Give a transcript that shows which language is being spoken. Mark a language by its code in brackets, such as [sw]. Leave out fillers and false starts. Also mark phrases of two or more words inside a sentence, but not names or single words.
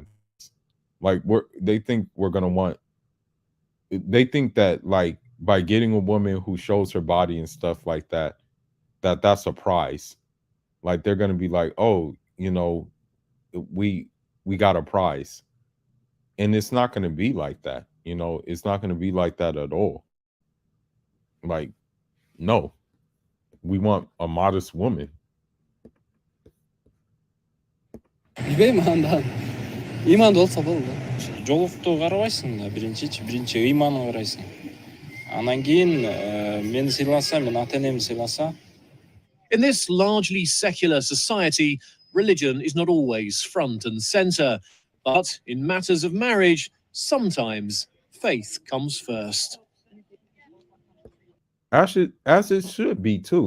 [en] Like they think that like by getting a woman who shows her body and stuff like that, that's a prize. Like they're gonna be like, oh, you know, we got a prize. And it's not gonna be like that. You know, it's not gonna be like that at all. Like, no, we want a modest woman. [ky] билбейм анда ыймандуу болсо болду. Жоолукту карабайсың да биринчи ыйманды карайсың. Анан кийин мени сыйласа, мен ата энемди сыйласа. [en] In this largely secular society, religion is not always front and center, but in matters of marriage, sometimes faith comes first. As it should be too.